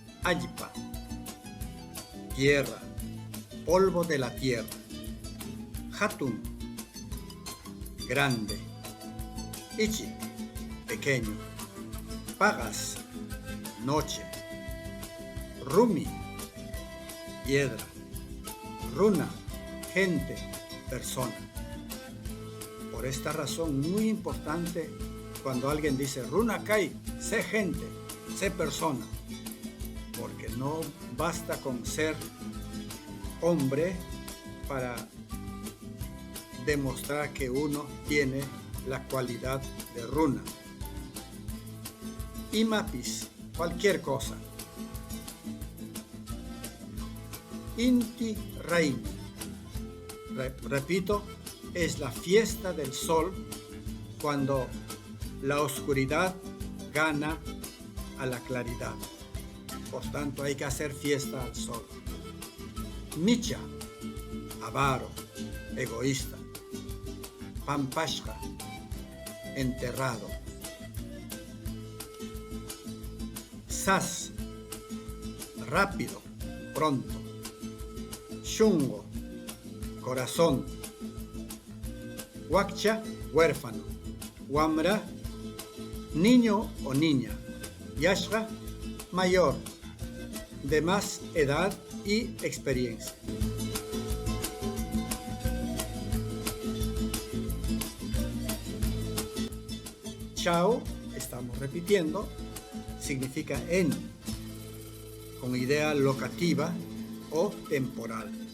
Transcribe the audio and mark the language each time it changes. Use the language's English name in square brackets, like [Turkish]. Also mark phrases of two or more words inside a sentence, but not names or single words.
[Spanish] hallpa, tierra, polvo de la tierra. Hatun, grande. Ichi, pequeño. Pagas, noche. Rumi, piedra. Runa, gente, persona. Por esta razón muy importante, cuando alguien dice [Quechua] Runa Kai, [Spanish] sé gente, sé persona, porque no basta con ser hombre para demostrar que uno tiene la cualidad de runa. Imapis, cualquier cosa. Inti Raimi, repito, es la fiesta del sol cuando la oscuridad gana a la claridad. Por tanto, hay que hacer fiesta al sol. Micha, avaro, egoísta. Pampashka, enterrado. Sas, rápido, pronto. Shungo, corazón. Wakcha, huérfano. Wamra, niño o niña. Yashra, mayor, de más edad y experiencia. Chao, estamos repitiendo, significa en, con idea locativa o temporal.